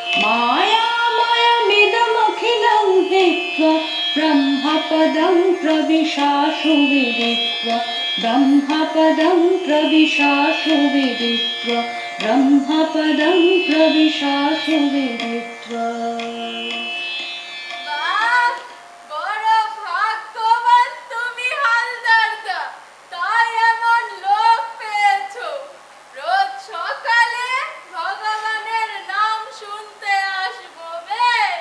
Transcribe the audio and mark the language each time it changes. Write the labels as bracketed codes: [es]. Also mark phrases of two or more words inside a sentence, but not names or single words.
[sa] मायामयमिदमखिलं हित्वा ब्रह्मपदं प्रविशाशु विदित्वा ब्रह्मपदं प्रविशाशु विदित्वा ब्रह्मपदं प्रविशाशु विदित्वा। [bn] বাহ, বড় ভাগ্যবান তুমি হালদারদা, তাই এমন লোক পেয়েছো। রোজ সকালে ভগবানের নাম শুনতে আসবো। বেশ,